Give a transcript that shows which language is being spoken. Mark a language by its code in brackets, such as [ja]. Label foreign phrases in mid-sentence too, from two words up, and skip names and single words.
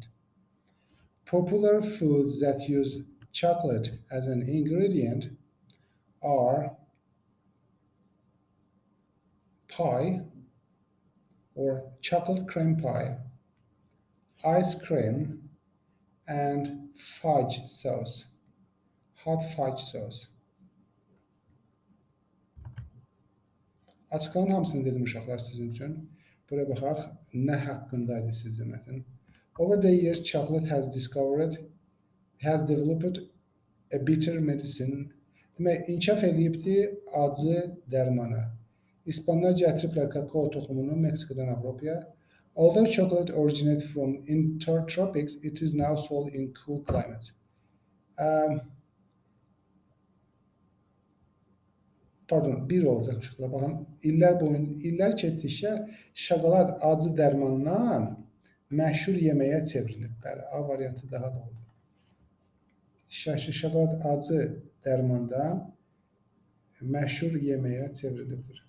[en] Popular foods that use chocolate as an ingredient are pie or chocolate cream pie, ice cream, and fudge sauce, hot fudge sauce. [az] Açıqların hamısını dedim uşaqlar sizin üçün. Bura baxaq, nə haqqındaydı sizin mətn. [en] Over the years, chocolate has developed a bitter medicine. [az] Demək, inkişaf eləyibdi acı dərmana. İspanlar gətiriblər kakao toxumunu Meksikadan Avropaya. [en] Although chocolate originated from intertropics, it is now sold in cool climates. [az] Pardon, bir olacaq uşaqlar. Baxın, illər keçdikcə şokolad acı dərmandan məşhur yeməyə çevrilib. Bəli, A variantı daha doğrudur. Şokolad acı dərmandan məşhur yeməyə çevrilibdir.